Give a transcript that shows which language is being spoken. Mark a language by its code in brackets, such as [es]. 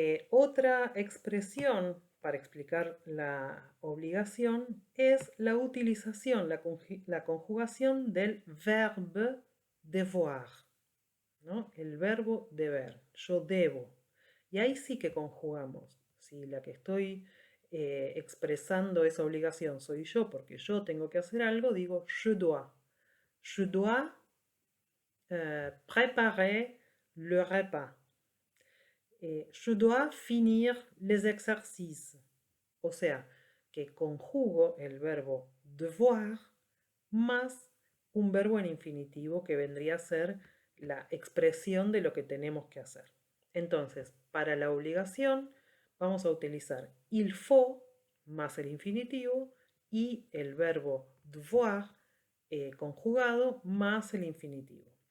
[es] Otra expresión para explicar la obligación es la utilización, la conjugación del [fr] verbe devoir, [es] ¿no? El verbo deber, yo debo. Y ahí sí que conjugamos. Si la que estoy expresando esa obligación soy yo, porque yo tengo que hacer algo, digo [fr] je dois. Je dois préparer le repas. Je dois finir les exercices. [es] O sea, que conjugo el verbo devoir más un verbo en infinitivo que vendría a ser la expresión de lo que tenemos que hacer. Entonces, para la obligación vamos a utilizar [fr] il faut [es] más el infinitivo y el verbo devoir conjugado más el infinitivo.